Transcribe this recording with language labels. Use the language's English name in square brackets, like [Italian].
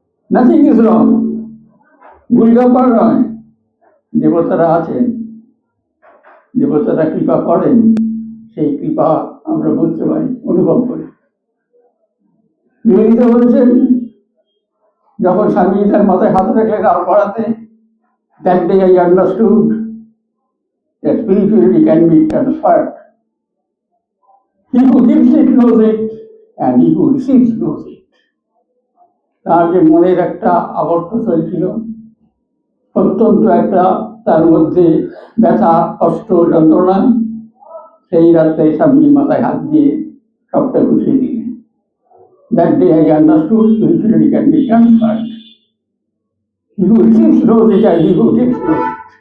[English] nothing is wrong, [Bangla] ভুল ব্যাপার নয়। দেবতারা আছেন, দেবতারা কৃপা করেন, সেই কৃপা আমরা বুঝতে পারি, অনুভব করি। নিবেদিতা বলেছেন, যখন স্বামী তার মাথায় হাত রাখলেন আর পড়াতে, [English] that day I understood that spirituality can be transferred He who gives it knows it, and he who receives knows it. [Bangla] তার যে মনের একটা আবর্ত চলছিল, অত্যন্ত একটা তার মধ্যে ব্যথা, কষ্ট, যন্ত্রণা, সেই রাত্রে স্বামীর মাথায় হাত দিয়ে সবটা গুছিয়ে দিলেন। [English] That day I understood spirituality can be transferred. He who receives knows it, and he who gives knows it.